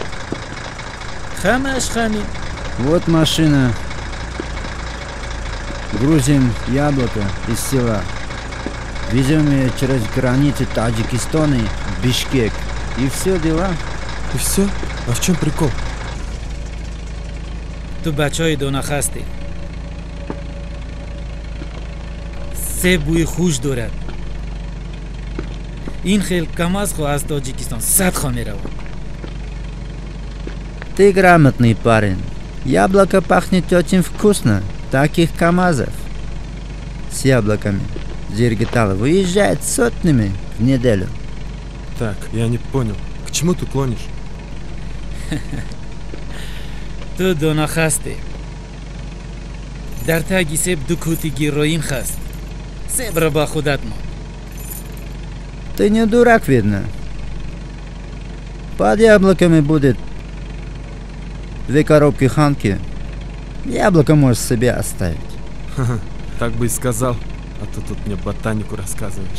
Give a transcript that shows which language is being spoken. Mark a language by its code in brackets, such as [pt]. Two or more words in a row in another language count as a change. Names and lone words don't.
[tg] Хамаш хами. [ru] Вот машина. Грузим яблоко из села. Везем ее через границы Таджикистана в Бишкек. И все дела. И все? А в чем прикол? [tg] Ту бачаи донахасти. Се буи хуш дорад. Ин хел камаз хо аз Таджикистан 100 хо меравад. [ru] Ты грамотный парень. Яблоко пахнет очень вкусно. Таких КамАЗов с яблоками Джергетал выезжает сотнями в неделю. Так, я не понял. К чему ты клонишь? [tg] Ту донахасти. Дар таги себ дукути героин хаст. Себ раба худатмо. [ru] Ты не дурак, видно. Под яблоками будет 2 коробки ханки Яблоко можешь себе оставить. Так бы и сказал, а то тут мне ботанику рассказываешь.